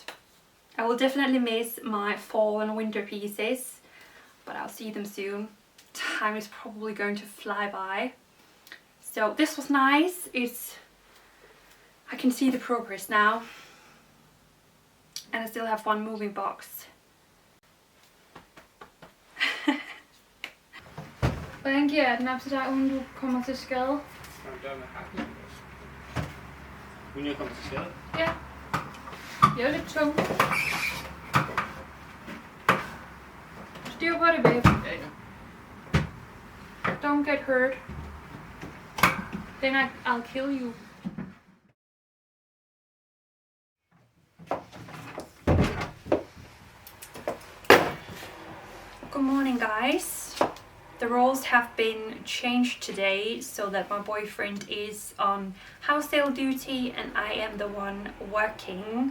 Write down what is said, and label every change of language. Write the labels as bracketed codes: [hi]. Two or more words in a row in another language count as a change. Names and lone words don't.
[en] I will definitely miss my fall and winter pieces, but I'll see them soon. Time is probably going to fly by. So this was nice. I can see the progress now, and I still have one moving box. [da] Hvordan giver jeg den op til dig, uden du kommer til skade? Uden jeg kommer til skade? Ja. Jeg er lidt tung. Styr på det, babe. Ja, ja. [en] Don't get hurt. Then I'll kill you. Good morning, guys. The roles have been changed today so that my boyfriend is on house sale duty and I am the one working.